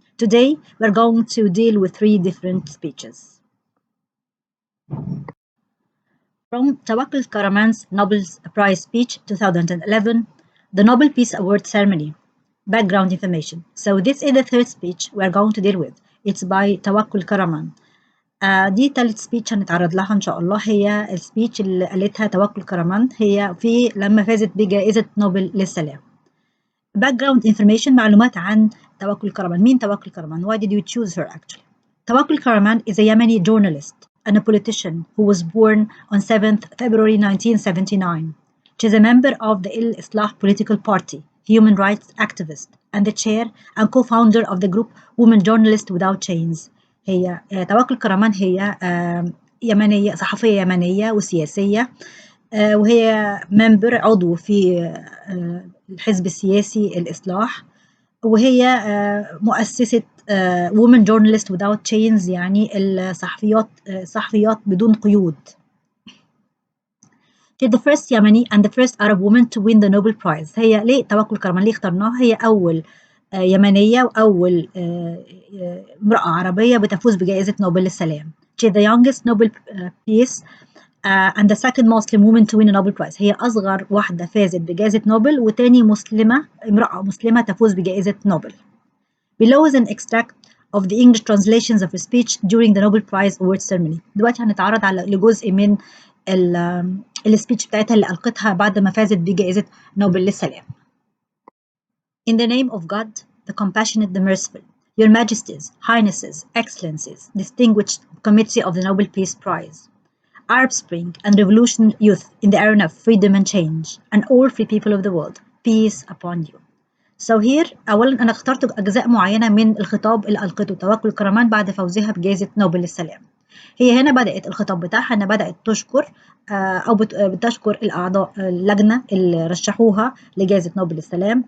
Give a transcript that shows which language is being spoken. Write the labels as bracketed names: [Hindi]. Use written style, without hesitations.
[English] Today, we're going to deal with three different speeches. From Tawakkul Karaman's Nobel Prize speech 2011, the Nobel Peace Award ceremony. Background information. So this is the third speech we're going to deal with. It's by Tawakkul Karaman. [Arabic] دي تالت سبيتش هنتعرض لها إن شاء الله. هي السبيتش اللي قالتها توكل كرمان هي لما فازت بجائزة نوبل للسلام. [English] Background information. [Arabic] معلومات عن توكل كرمان. مين توكل كرمان? [English] Why did you choose her actually? Tawakkol Karman is a Yemeni journalist and a politician who was born on 7th February 1979. She is a member of the Al-Islah political party, human rights activist, and the chair and co-founder of the group Women Journalists Without Chains. [Arabic] هي توكل كرمان هي يمنية، صحفية يمنية وسياسية، وهي ممبر عضو في الحزب السياسي الإصلاح، وهي مؤسسة Women Journalists Without Chains، يعني الصحفيات بدون قيود. [English] She's the first Yemeni and the first Arab woman to win the Nobel Prize. [Arabic] هي ليه توكل كرمان ليه اخترناها؟ هي أول يمنية وأول امرأة عربية بتفوز بجائزة نوبل للسلام. [English] She's the youngest Nobel Peace and the second Muslim woman to win a Nobel Prize. [Arabic] هي أصغر واحدة فازت بجائزة نوبل وتاني امرأة مسلمة تفوز بجائزة نوبل. [English] Below is an extract of the English translations of her speech during the Nobel Prize Award ceremony. [Arabic] دلوقتي هنتعرض على لجزء من السبيتش بتاعتها اللي ألقتها بعد ما فازت بجائزة نوبل للسلام. [English] In the name of God, the compassionate, the merciful, Your Majesties, Highnesses, Excellencies, distinguished committee of the Nobel Peace Prize, Arab Spring and Revolution youth in the arena of freedom and change, and all free people of the world, peace upon you. So here [Arabic] أولا أنا اخترت أجزاء معينة من الخطاب اللي ألقته توكل كرمان بعد فوزها بجائزة نوبل للسلام. هي هنا بدأت الخطاب بتاعها أنها بدأت تشكر أو بتشكر الأعضاء اللجنة اللي رشحوها لجائزة نوبل للسلام.